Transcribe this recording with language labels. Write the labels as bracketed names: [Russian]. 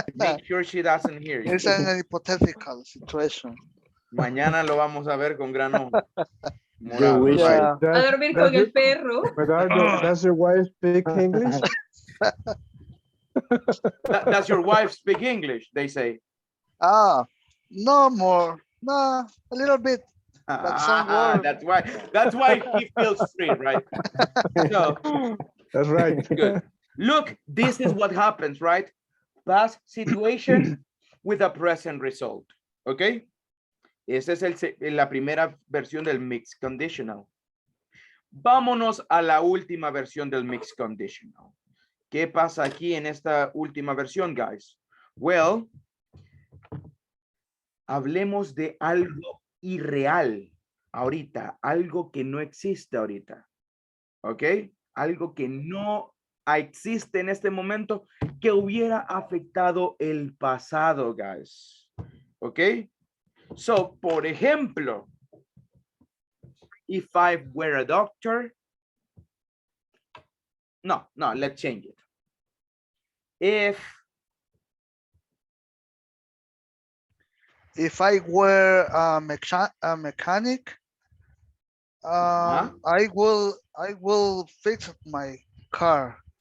[English] make sure she doesn't hear you. It's an hypothetical situation. [Spanish] Mañana lo vamos a ver con gran ojo. [English] You Morado, wish right? it. [Spanish] A dormir con el perro. [English] Medardo, does your wife speak English? Does your wife speak English? They say. No more. No, a little bit. But some word. That's why he feels free, right? So That's right. good. Look, this is what happens, right? Past situation with a present result. Okay. [Spanish] Esa es la primera versión del mixed conditional. Vámonos a la última versión del mixed conditional. ¿Qué pasa aquí en esta última versión, guys? Well, hablemos de algo irreal ahorita, algo que no existe ahorita. ¿Ok? Algo que no existe en este momento que hubiera afectado el pasado, guys. ¿Ok? [English] So, [Spanish] por ejemplo, [English] if I were a doctor, no, let's change it. If I were a mechanic, I will fix my car.